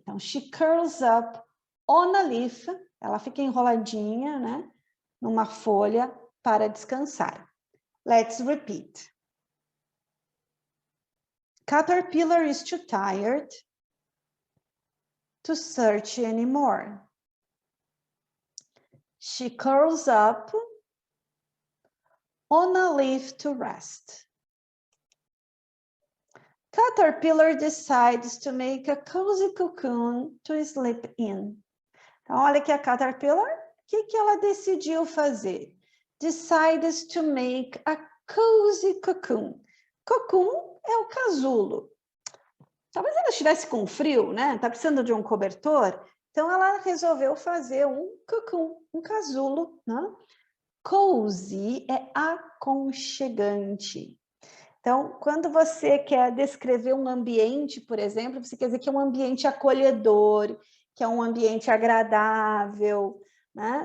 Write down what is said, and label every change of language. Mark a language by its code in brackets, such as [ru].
[pt] Então, [en] she curls up on a leaf. [pt] Ela fica enroladinha, né? Numa folha para descansar. [en] Let's repeat. Caterpillar is too tired to search anymore. She curls up on a leaf to rest. Caterpillar decides to make a cozy cocoon to sleep in. [pt] Então, olha aqui a Caterpillar, o que ela decidiu fazer? [en] Decides to make a cozy cocoon. [pt] Cocoon é o casulo. Talvez ela estivesse com frio, né? Tá precisando de um cobertor. Então, ela resolveu fazer um cocoon, um casulo, né? Cozy é aconchegante. Então, quando você quer descrever um ambiente, por exemplo, você quer dizer que é um ambiente acolhedor, que é um ambiente agradável, né?